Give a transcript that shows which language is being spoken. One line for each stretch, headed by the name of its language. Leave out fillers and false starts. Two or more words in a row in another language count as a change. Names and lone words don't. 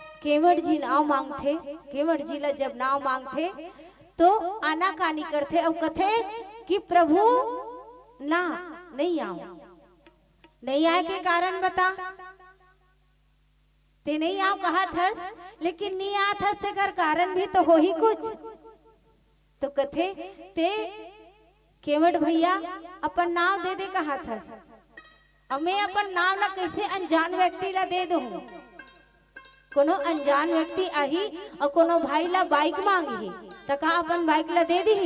Chhattisgarhi: केवट जी नाव मांगथे, केवट जी ला जब नाव मांगथे तो आनाकानी करथे और कथे कि प्रभु ना नहीं आओ, नहीं आए के कारण बता, ते नहीं आओ कहा थस, लेकिन नहीं आत हस ते कर कारण भी तो हो ही कुछ। तो कथे ते केवट भैया अपन नाव दे दे कहा थस, अब मैं अपन नाव ला कैसे अनजान व्यक्ति ला दे दूं? कोनो अनजान व्यक्ति आही और कोनो भाई ला बाइक मांगी तो कहा अपन बाइक ला दे दी?